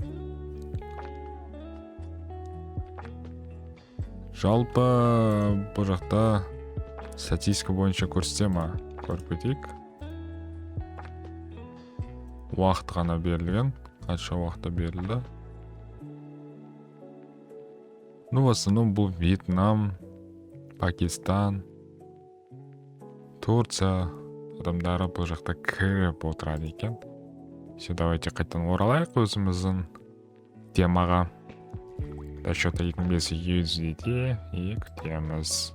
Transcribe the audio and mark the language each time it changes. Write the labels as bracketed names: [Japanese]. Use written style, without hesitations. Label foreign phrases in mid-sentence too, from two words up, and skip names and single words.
[Kazakh] Жалпы бұл жақта статистика бойынша көрсете ма? Көріп кетейік. Уақыт ғана берілген. Қанша уақытта берілді? [Russian] Ну, в основном [Kazakh] бұл Вьетнам, Пакистан, Турция адамдары бұл жақта кіріп отырады екен. [Russian] Все, давайте [Kazakh] қайтан оралайық өзіміздің темаға. Счета 25 USDT и күтеміз.